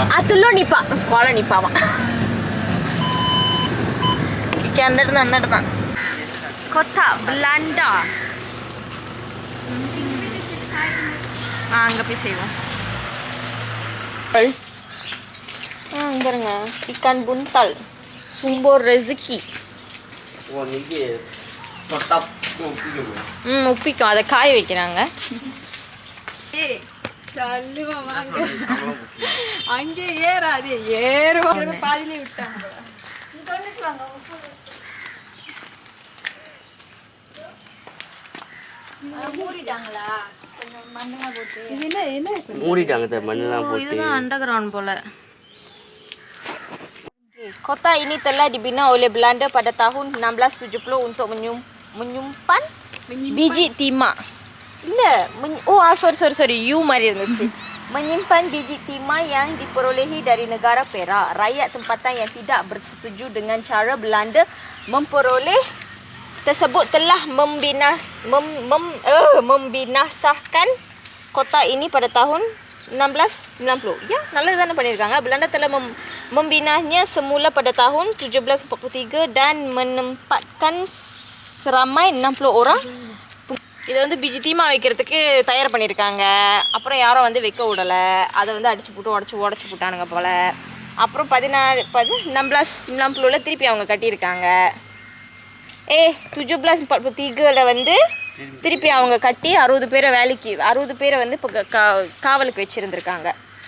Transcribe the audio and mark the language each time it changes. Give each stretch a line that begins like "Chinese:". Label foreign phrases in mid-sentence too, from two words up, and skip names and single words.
Tamil: அதுலோ நிப்பா, கோலா நிப்பாவா. அந்த இடம் தான் கொத்தா பிளாண்டா. அங்கே போய் செய்வோம். பாருங்க,
Malay: ikan buntal, sumber rezeki.
Tamil: உப்பிக்கும், அதை காய வைக்கிறாங்க. அங்கே ஏறாது, ஏறுவாங்க. பாதிலே விட்டாங்க. இதுதான் அண்டர் கிரவுண்ட் போல.
Malay: Kota ini telah dibina oleh Belanda pada tahun 1670 untuk menyimpan biji timah.
English: Sorry, you mari இருந்துச்சு.
Malay: Menyimpan biji timah yang diperolehi dari negara Perak. Rakyat tempatan yang tidak bersetuju dengan cara Belanda memperoleh tersebut telah membinasahkan kota ini pada tahun 1690. Ya,
Tamil: நல்லது தானே பண்ணியிருக்காங்க.
Malay: Belanda telah membinanya semula pada tahun 1743 dan menempatkan seramai 60 orang.
Tamil: இது
Malay: biji timah
Tamil: வைக்கிறதுக்கு தயார் பண்ணியிருக்காங்க. அப்புறம் யாரும் வைக்க விடலை. அதை அடிச்சு போட்டு உடச்சி போட்டானுங்க போல். அப்புறம் 1690 திருப்பி அவங்க கட்டியிருக்காங்க. 1743 திருப்பி அவங்க கட்டி 60 பேரை இப்போ காவலுக்கு வச்சுருந்துருக்காங்க.